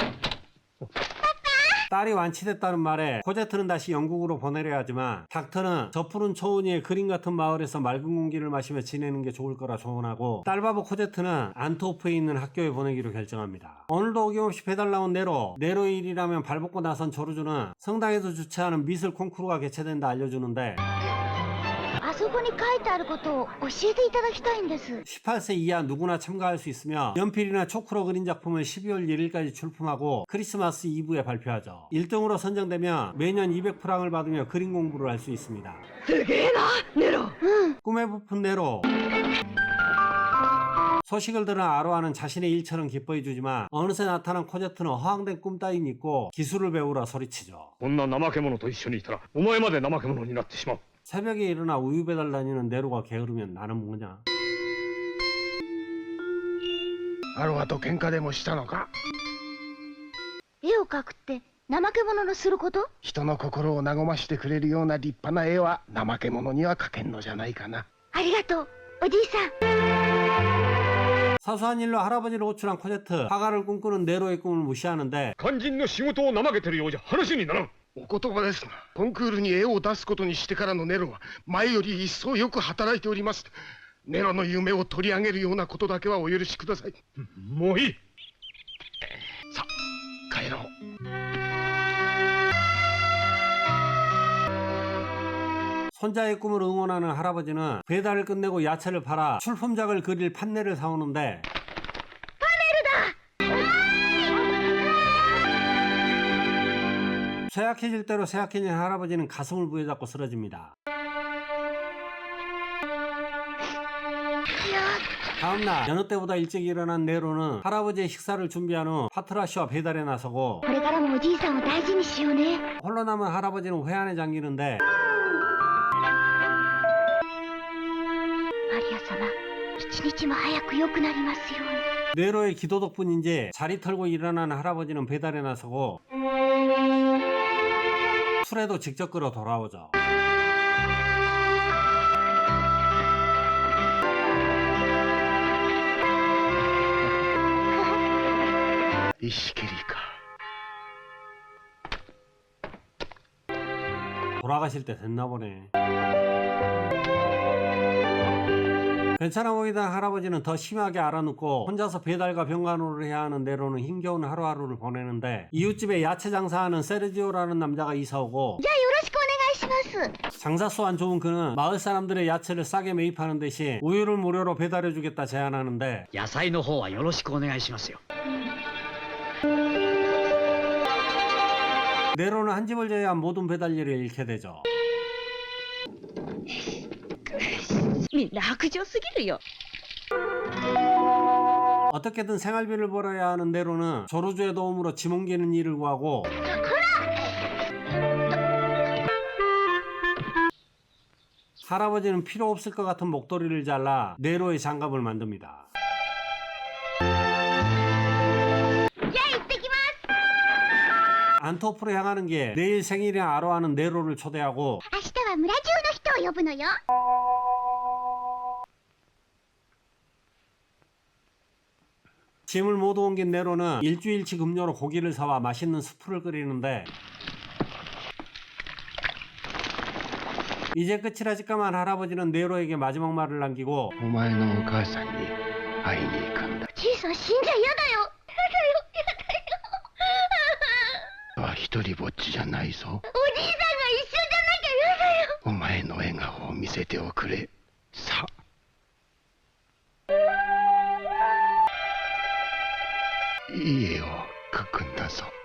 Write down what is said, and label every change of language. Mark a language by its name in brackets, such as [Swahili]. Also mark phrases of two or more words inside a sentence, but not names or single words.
[Korean] 딸이 완치됐다는 말에 코제트는 다시 영국으로 보내려 하지만 닥터는 저 푸른 초원위의 그림 같은 마을에서 맑은 공기를 마시며 지내는 게 좋을 거라 조언하고 딸바보 코제트는 안트워프에 있는 학교에 보내기로 결정합니다. 오늘도 어김없이 배달 나온 네로의 일이라면 발벗고 나선 조르주는 성당에서 주최하는 미술 콩쿠르가 개최된다 알려주는데 [Japanese] あそこに書いてあることを教えていただきたいんです。 [Korean] 18세 이하 누구나 참가할 수 있으며 연필이나 초크로 그린 작품을 12월 1일까지 출품하고 크리스마스 이브에 발표하죠. 1등으로 선정되면 매년 200프랑을 받으며 그림 공부를 할 수 있습니다. [Japanese] すげえな、ネロ。 [Korean] 꿈에 부푼 네로. 소식을 들은 아로아는 자신의 일처럼 기뻐해주지만 어느새 나타난 코제트는 허황된 꿈 따윈 잊고 기술을 배우라 소리치죠. [Japanese] こんな怠け者と一緒にいたらお前まで怠け者になってしまう。 [Korean] 새벽에 일어나 우유 배달 다니는 네로가 게으르면 나는 뭐냐. [Japanese] アロアと喧嘩でもしたのか絵を描くって怠け者のすること？人の心を和ましてくれるような立派な絵は怠け者には描けんのじゃないかな。ありがとう。 おじいさん。 [Korean] 사소한 일로 할아버지를 호출한 코제트. 화가를 꿈꾸는 네로의 꿈을 무시하는데 [Japanese] 肝心の仕事を怠けてるようじゃ話にならん。お言葉ですが、コンクールに絵を出すことにしてからのネロは前より一層よく働いております。ネロの夢を取り上げるようなことだけはお許しください。もういい。さあ帰ろう。 [Korean] 손자의 꿈을 응원하는 할아버지는 배달을 끝내고 야채를 팔아 출품작을 그릴 판넬을 사오는데 쇠약해질 대로 쇠약해진 할아버지는 가슴을 부여잡고 쓰러집니다. 다음날 여느 때보다 일찍 일어난 네로는 할아버지의 식사를 준비한 후 파트라시와 배달에 나서고 [Japanese] これからもおじいさんを大事にしようね。 [Korean] 홀로 남은 할아버지는 회한에 잠기는데 [Japanese] マリア様、一日も早く良くなりますように。 [Korean] 네로의 기도 덕분인지 자리 털고 일어난 할아버지는 배달에 나서고 술에도 직접 끌어 돌아오죠. 이시케리까. 돌아가실 때 됐나 보네. 괜찮아 보이던 할아버지는 더 심하게 알아눕고 혼자서 배달과 병간호를 해야 하는 네로는 힘겨운 하루하루를 보내는데 이웃집에 야채 장사하는 세르지오라는 남자가 이사오고 [Japanese] じゃあよろしくお願いします。 [Korean] 장사수 안 좋은 그는 마을 사람들의 야채를 싸게 매입하는 대신 우유를 무료로 배달해주겠다 제안하는데 [Japanese] 野菜の方はよろしくお願いしますよ。 [Korean] 네로는 한 집을 제외한 모든 배달 일을 잃게 되죠. [Japanese] みんな薄情すぎるよ。 [Korean] 어떻게든 생활비를 벌어야 하는 네로는 조루주의 도움으로 짐 옮기는 일을 구하고 할아버지는 필요 없을 것 같은 목도리를 잘라 네로의 장갑을 만듭니다. [Japanese] じゃあ行ってきます。 [Korean] 안토프로 향하는 길 내일 생일인 아로아는 네로를 초대하고 [Japanese] 明日は村中の人を呼ぶのよ。 [Korean] 짐을 모두 옮긴 네로는 일주일치 급료로 고기를 사와 맛있는 수프를 끓이는데 이제 끝이라 직감한 할아버지는 네로에게 마지막 말을 남기고 [Japanese] お前のお母さんに会いに行くんだ。じいさん死んじゃ嫌だよ。は一人ぼっちじゃないぞ。おじいさんが一緒じゃなきゃ嫌だよ。お前の笑顔を見せておくれ。さあ。いい絵を描くんだぞ。